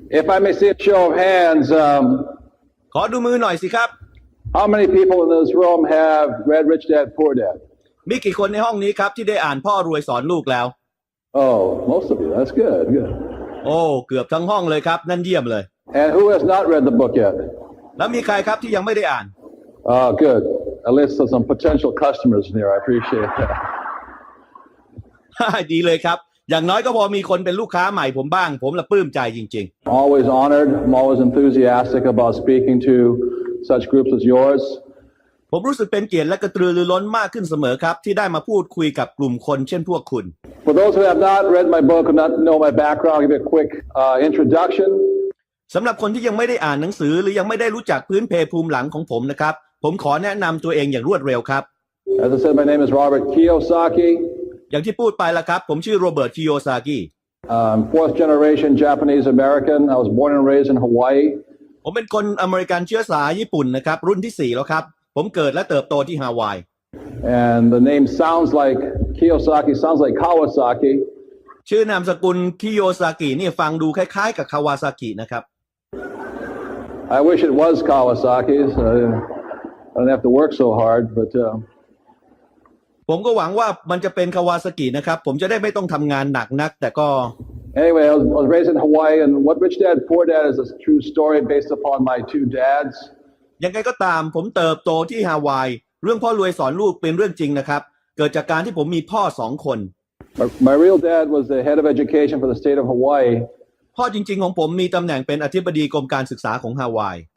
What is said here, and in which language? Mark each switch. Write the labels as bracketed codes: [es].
[en] If I may see a show of hands, [th] ขอดูมือหน่อยสิครับ [en] how many people in this room have read Rich Dad Poor Dad? [th] มีกี่คนในห้องนี้ครับที่ได้อ่านพ่อรวยสอนลูกแล้ว [en] Oh, most of you. That's good. Good. [th] โอ้เกือบทั้งห้องเลยครับนั่นเยี่ยมเลย [en] And who has not read the book yet? [th] แล้วมีใครครับที่ยังไม่ได้อ่าน [en] Oh, good. At least there's some potential customers in here. I appreciate that. [th] ดีเลยครับอย่างน้อยก็พอมีคนเป็นลูกค้าใหม่ผมบ้างผมละปลื้มใจจริง [en] I'm always honored. I'm always enthusiastic about speaking to such groups as yours. [th] ๆผมรู้สึกเป็นเกียรติและกระตือรือร้นมากขึ้นเสมอครับที่ได้มาพูดคุยกับกลุ่มคนเช่นพวกคุณ [en] For those who have not read my book or not know my background, I'll give you a quick introduction. [th] สำหรับคนที่ยังไม่ได้อ่านหนังสือหรือยังไม่ได้รู้จักพื้นเพภูมิหลังของผมนะครับผมขอแนะนำตัวเองอย่างรวดเร็วครับ [en] As I said, my name is Robert Kiyosaki. [th] อย่างที่พูดไปแล้วครับผมชื่อโรเบิร์ตคิโยซากิ [en] Fourth generation Japanese American. I was born and raised in Hawaii. [th] ผมเป็นคนอเมริกันเชื้อสายญี่ปุ่นนะครับรุ่นที่4แล้วครับผมเกิดและเติบโตที่ฮาวาย [en] And the name sounds like Kiyosaki, sounds like Kawasaki. [th] ชื่อนามสกุลคิโยซากินี่ฟังดูคล้ายๆกับคาวาซากินะครับ [en] I wish it was Kawasaki. So I don't have to work so hard, but. [th] ผมก็หวังว่ามันจะเป็นคาวาซากินะครับผมจะได้ไม่ต้องทำงานหนักนักแต่ก็ [en] Anyway, I was raised in Hawaii, and what Rich Dad Poor Dad is a true story based upon my two dads. [th] ยังไงก็ตามผมเติบโตที่ฮาวายเรื่องพ่อรวยสอนลูกเป็นเรื่องจริงนะครับเกิดจากการที่ผมมีพ่อ2 คน [en] My real dad was the head of education for the state of Hawaii. [th] พ่อจริงๆของผมมีตำแหน่งเป็นอธิบดีกรมการศึกษาของฮาวาย